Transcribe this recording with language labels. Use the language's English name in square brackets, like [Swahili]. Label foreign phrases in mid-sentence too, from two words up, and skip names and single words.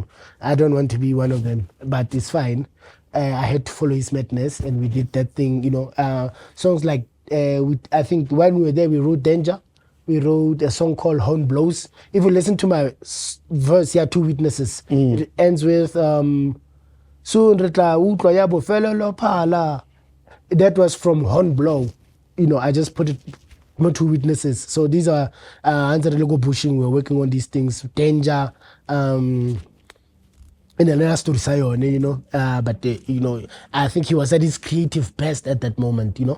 [English] I don't want to be one of them, but it's fine. I had to follow his madness, and we did that thing, you know. Songs like, I think when we were there, we wrote Danger. We wrote a song called Horn Blows. If you listen to my verse here, Two Witnesses, it ends with, Soon [Southern Sotho] retla utlwa ya bofelo lo phala. [English] That was from Horn Blow. You know, I just put it more two witnesses. So these are Logo Bushing. We're working on these things. Danger. In another story, you know. But, you know, I think he was at his creative best at that moment, you know.